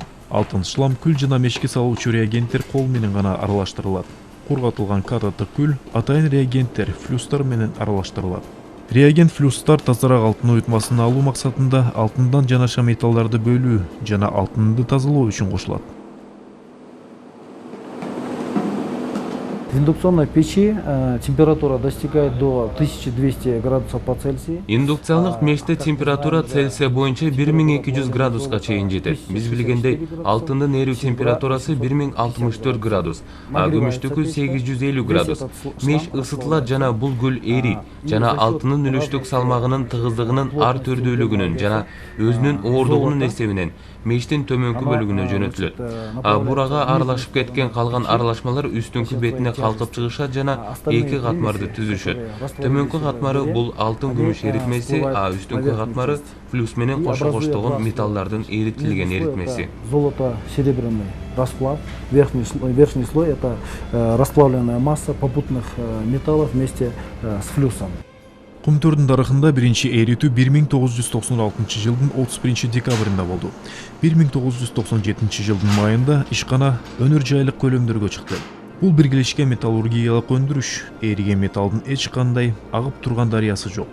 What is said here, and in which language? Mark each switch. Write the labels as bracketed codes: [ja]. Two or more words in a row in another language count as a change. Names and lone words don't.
[ky] Алтын шлам, күл жана мешке салуучу реагенттер кол менен гана аралаштырылат. Кургатылган катоддук күл атайын реагенттер флюстар менен аралаштырылат. Реагент флюстар тазараак алтын уютмасын алуу максатында алтындан жанаша металлдарды бөлүү жана алтынды тазалоо үчүн кошулат. [ru] В индукционной печи температура достигает до 1200 градусов по Цельсию. [ky] Индукциялык меште температура Цельсия боюнча 1200 градуска чейин жетет. Биз билгендей, алтындын эрүү температурасы 1064 градус, а күмүштүкү 850 градус. Меш ысытылат жана бул гүл эрийт жана алтынын үлүштүк салмагынын тыгыздыгынын ар түрдүүлүгүнүн жана өзүнүн ооругунун эсебинен мештин төмөнкү бөлүгүнө жөнөтүлөт. Бурага аралашып кеткен калган аралашмалар үстүңкү бетине калкып чыгышат жана эки катмарды түзүшөт. Төмөнкү катмары бул алтын күмүш эритмеси, а үстүңкү катмары флюс менен кошо коштогон металлдардын эритилген эритмеси. [ru] Золото-серебряный расплав. Верхний слой это расплавленная масса попутных металлов вместе с флюсом. [ky] Кумтөрдүн тарыхында биринчи эритүү 1996 жылдын 31 декабрында болду. 1997 жылдын майында ишкана өнөр жайлык көлөмдөргө чыкты. Бул биргелешкен металлургиялык өндүрүш, эриген металлдын эч кандай агып турган дарыясы жок.